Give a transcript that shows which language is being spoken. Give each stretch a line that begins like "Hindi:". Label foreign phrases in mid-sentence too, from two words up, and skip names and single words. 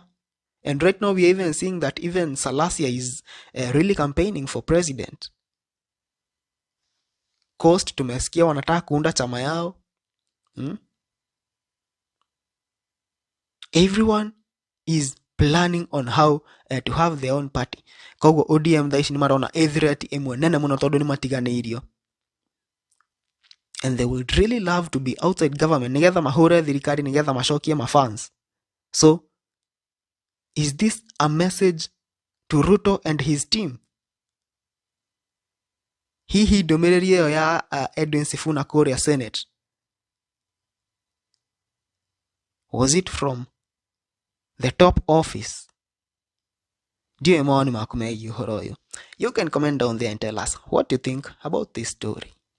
English: And right now, we are even seeing that even Salasia is really campaigning for president.
Swahili: Coast tumesikia wanataka kuunda chama yao.
English: Everyone is planning on how to have their own party.
Kikuyu: Kogo ODM thaici ni marona ethireti imwe nene muno tondu ni matiganeirio.
English: And they would really love to be outside government
Kikuyu: nigetha mahure thirikari nigetha macokie mafans.
English: So, is this a message to Ruto and his team?
Kikuyu: Hihi ndumiriri iyo ya Edwin Sifuna Korea Senate,
English: was it from the top office?
Kikuyu: Ndio maoni maku megiĩ ũhoro ũyũ.
English: You can comment down there and tell us what you think about this story.